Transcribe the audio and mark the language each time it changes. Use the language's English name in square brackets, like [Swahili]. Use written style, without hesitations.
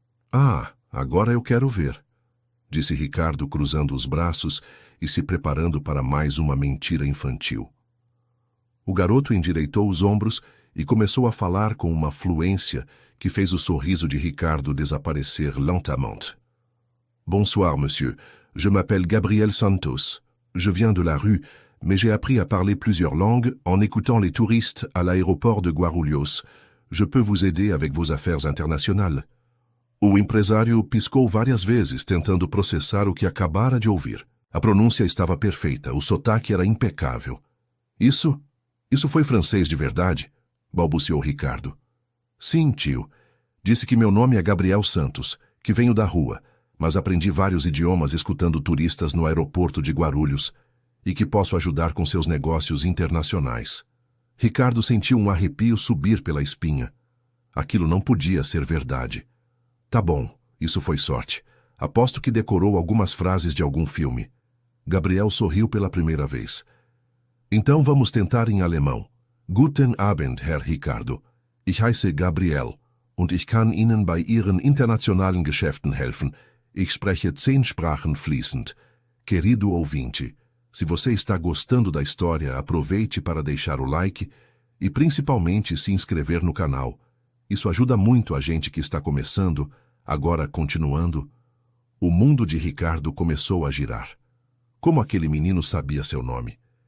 [Portuguese] Ah, agora eu quero ver, disse Ricardo cruzando os braços e se preparando para mais uma mentira infantil. O garoto endireitou os ombros e começou a falar com uma fluência que fez o sorriso de Ricardo desaparecer lentamente. [French] Bonsoir, monsieur. Je m'appelle Gabriel Santos. Je viens de la rue, mais j'ai appris à parler plusieurs langues en écoutant les touristes à l'aéroport de Guarulhos. Je peux vous aider avec vos affaires internationales. [Portuguese] O empresário piscou várias vezes, tentando processar o que acabara de ouvir. A pronúncia estava perfeita, o sotaque era impecável. Isso foi francês de verdade? Balbuciou Ricardo. Sim, tio. Disse que meu nome é Gabriel Santos, que venho da rua, mas aprendi vários idiomas escutando turistas no aeroporto de Guarulhos e que posso ajudar com seus negócios internacionais. Ricardo sentiu um arrepio subir pela espinha. Aquilo não podia ser verdade. Tá bom, isso foi sorte. Aposto que decorou algumas frases de algum filme. Gabriel sorriu pela primeira vez. Então vamos tentar em alemão. [German] Guten Abend, Herr Ricardo. Ich heiße Gabriel und ich kann Ihnen bei Ihren internationalen Geschäften helfen. Ich spreche 10 Sprachen fließend. [Portuguese] Querido ouvinte, se você está gostando da história, aproveite para deixar o like e principalmente se inscrever no canal. Isso ajuda muito a gente que está começando, agora continuando. O mundo de Ricardo começou a girar. Como aquele menino sabia seu nome?